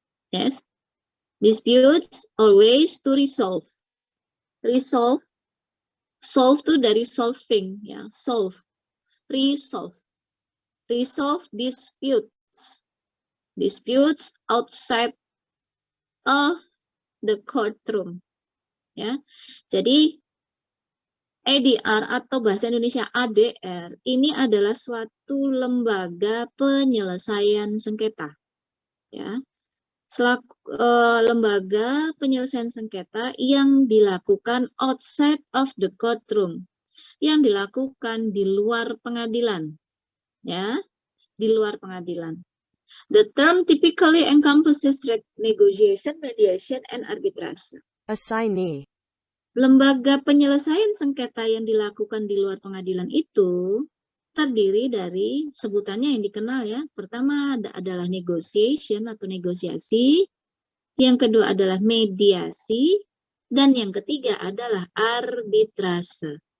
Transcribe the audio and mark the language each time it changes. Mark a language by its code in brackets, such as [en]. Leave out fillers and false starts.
[en] Yes. Disputes or ways to resolve. Resolve. [id] Solve itu dari solving ya. [en] Solve. Resolve. Resolve disputes. Disputes outside of the courtroom. [id] Ya. Jadi ADR atau bahasa Indonesia ADR ini adalah suatu lembaga penyelesaian sengketa. Ya. Lembaga penyelesaian sengketa yang dilakukan [en] outside of the courtroom, [id] yang dilakukan di luar pengadilan. Ya, di luar pengadilan. [en] The term typically encompasses negotiation, mediation, and arbitration. Assignee. [id] Lembaga penyelesaian sengketa yang dilakukan di luar pengadilan itu terdiri dari sebutannya yang dikenal ya. Pertama adalah negotiation atau negosiasi, yang kedua adalah mediasi, dan yang ketiga adalah arbitrase.